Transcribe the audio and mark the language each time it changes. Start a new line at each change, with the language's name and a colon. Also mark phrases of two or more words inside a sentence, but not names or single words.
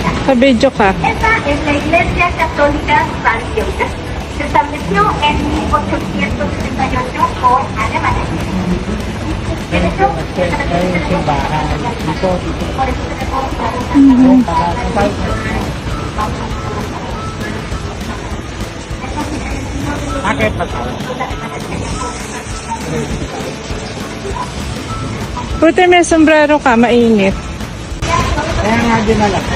Filipino: Sa video ka.
Spanish: Esta es la Iglesia Católica Francesa. Se estableció en 1868 por alemanes. De hecho,
Filipino: Yung simbahan. Dito.
Spanish: por eso se
Filipino: Yung pagkakasal. Bakit ba ito? Buti may sombrero ka, mainit. Kaya nga dinala.